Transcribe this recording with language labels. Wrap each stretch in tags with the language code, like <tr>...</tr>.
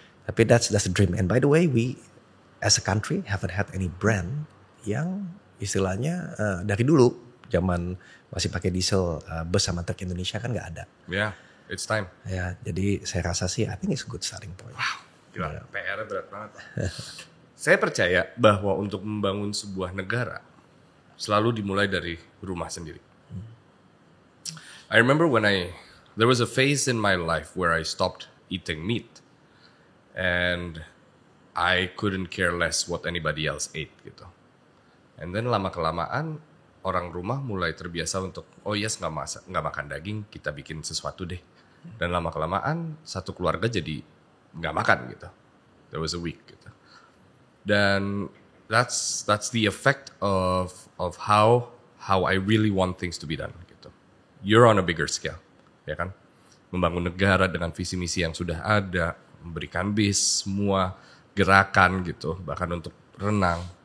<en>Tapi that's the dream. And by the way, we as a country haven't had any brand</en> <id>yang istilahnya dari dulu zaman masih pakai diesel bus sama truk Indonesia kan nggak ada.</id> <en>Yeah, it's time.</en> <id>Ya, jadi saya rasa sih</id> <en>I think it's a good starting point.</en> <id>Wow, gila, PR berat banget. Saya percaya bahwa untuk membangun sebuah negara selalu dimulai dari rumah sendiri.</id> <en>I remember there was a phase in my life where I stopped eating meat, and I couldn't care less what anybody else ate gitu.</en> <id>And then lama-kelamaan orang rumah mulai terbiasa untuk,</id> <en>oh yes</en> <id>nggak makan daging, kita bikin sesuatu deh. Dan lama-kelamaan satu keluarga jadi nggak makan gitu.</id> <en>There was a week</en> <id>gitu.</id> <en>Dan that's the effect of how I really want things to be done gitu. You're on a bigger scale, ya kan?</en> <id>Membangun negara dengan visi misi yang sudah ada, memberikan bis, semua gerakan gitu, bahkan untuk renang.</id>